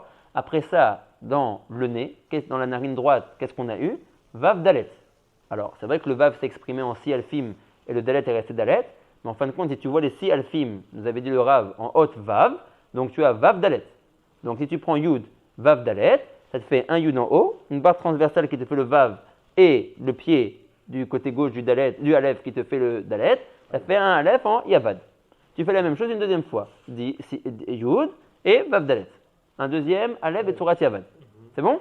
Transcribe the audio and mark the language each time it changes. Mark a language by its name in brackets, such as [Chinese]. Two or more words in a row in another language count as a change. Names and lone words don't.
[French] Après ça, dans le nez, dans la narine droite, qu'est-ce qu'on a eu? [Hebrew] וו דלת. [French] Alors, c'est vrai que le vav s'est exprimé en 6 alfim et le dalet est resté dalet. Mais en fin de compte, si tu vois les 6 alfim, nous avait dit le Rav, en haute vav, donc tu as [Hebrew] וו דלת. [French] Donc si tu prends [Hebrew] יוד, וו דלת, [French] ça te fait un yud en haut, une barre transversale qui te fait le vav et le pied du côté gauche du aleph qui te fait le dalet, ça fait un aleph en yavad. Tu fais la même chose une deuxième fois, yud et [Hebrew] וו דלת. [French] Un deuxième aleph et [Hebrew] צורת יחד. [French] C'est bon?